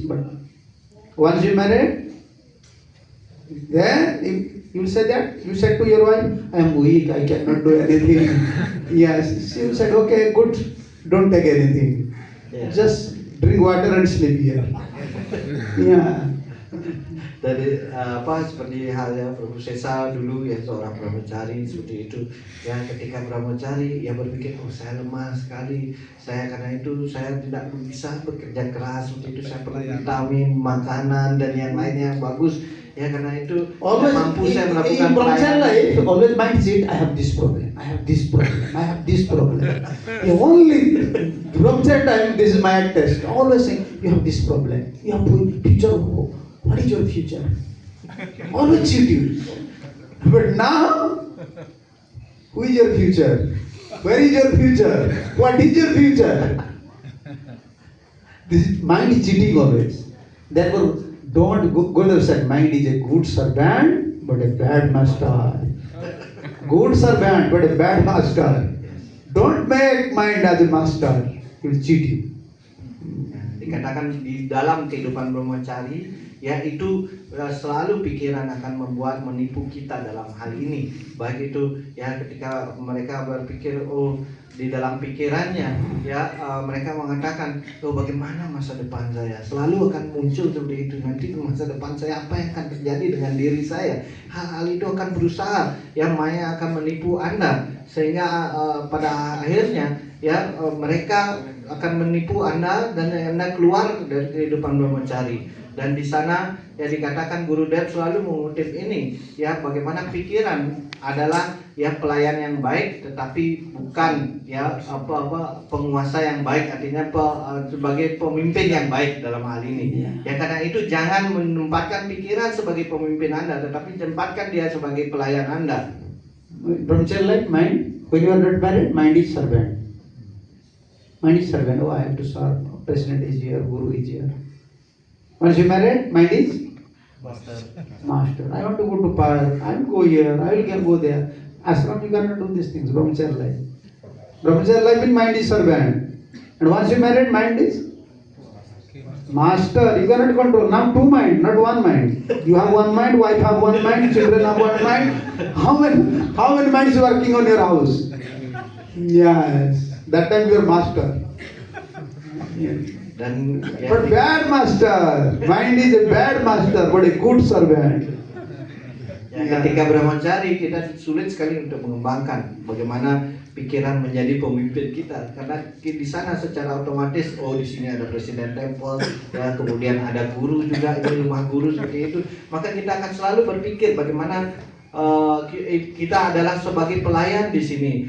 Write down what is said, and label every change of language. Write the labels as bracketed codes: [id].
[en] But once you married, then you will say that. You said to your wife, I am weak, I cannot do anything. Yes, she will say, okay, good, don't take anything. Yeah. Just drink water and sleep here. Yeah. [id] Dari seperti halnya Prabu Sesa dulu ya, seorang brahmachari seperti itu ya, ketika brahmachari ya berpikir, oh saya lemah sekali, karena itu saya tidak bisa bekerja keras seperti itu, saya perlu vitamin, makanan dan yang lainnya yang bagus ya, karena itu [en] always [id] mampu saya melakukan [en] in brahmachari life, always mindset, I have this problem, I have this problem, I have this problem. You only brahmachari time, this is my test. Always saying, you have this problem, you have future. What is your future? Always cheat you. But now, who is your future? Where is your future? What is your future? This mind is cheating always. Therefore, don't go to say mind is a good servant but a bad master. Good servant but a bad master. Don't make mind as a master. He will cheat you. [id] Dikatakan di dalam kehidupan brahmachari ya itu selalu pikiran akan membuat menipu kita dalam hal ini, baik itu ya ketika mereka berpikir, oh di dalam pikirannya ya mereka mengatakan, oh bagaimana masa depan saya, selalu akan muncul seperti itu, nanti masa depan saya apa yang akan terjadi dengan diri saya, hal-hal itu akan berusaha ya, Maya akan menipu Anda sehingga pada akhirnya ya mereka akan menipu Anda dan Anda keluar dari kehidupan brahmachari. Dan di sana ya dikatakan Guru Dev selalu mengutip ini, ya bagaimana pikiran adalah ya pelayan yang baik, tetapi bukan ya penguasa yang baik, artinya sebagai pemimpin yang baik dalam hal ini. Ya karena itu jangan menempatkan pikiran sebagai pemimpin Anda, tetapi tempatkan dia sebagai pelayan Anda. [en] Brahmacharya like mind. When you are not married, mind is servant. Mind is servant. Oh, I have to serve. President is here, Guru is here. Once you married, mind is master. I want to go to park. I will go here. I will go there. Ashram, you cannot do these things. Brahmacharya life. Brahmacharya life in mind is servant. And once you married, mind is master. You cannot control. Now two mind, not one mind. You have one mind, wife have one mind, children have one mind. How many minds working on your house? Yes. That time you are master. Yes. [id] Dan [en] But bad master. Mind is a bad master, but a good servant. [id] Ya, ketika brahmachari kita sulit sekali untuk mengembangkan bagaimana pikiran menjadi pemimpin kita, karena di sana secara otomatis di sini ada presiden temple, ya kemudian ada guru juga, ini rumah guru seperti itu, maka kita akan selalu berpikir bagaimana kita adalah sebagai pelayan di sini.